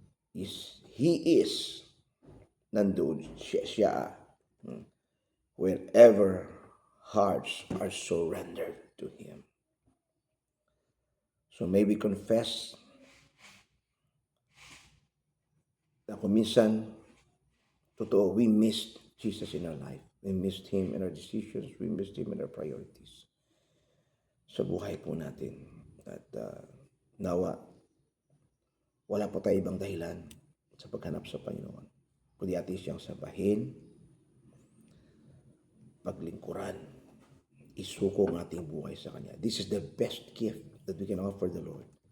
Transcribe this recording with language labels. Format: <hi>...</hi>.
<en>He is</en> <tl>nandun siya</tl> <en>wherever hearts are surrendered to Him. So may we confess</en> <tl>na kung minsan, totoo,</tl> <en>we missed Jesus in our life. We missed Him in our decisions. We missed Him in our priorities</en> <tl>sa buhay po natin. At nawa, wala po tayo ibang dahilan sa paghanap sa Panginoon. Kundi atin siyang sabahin, paglingkuran, isuko ang ating buhay sa Kanya.</tl> <en>This is the best gift that we can offer the Lord.</en>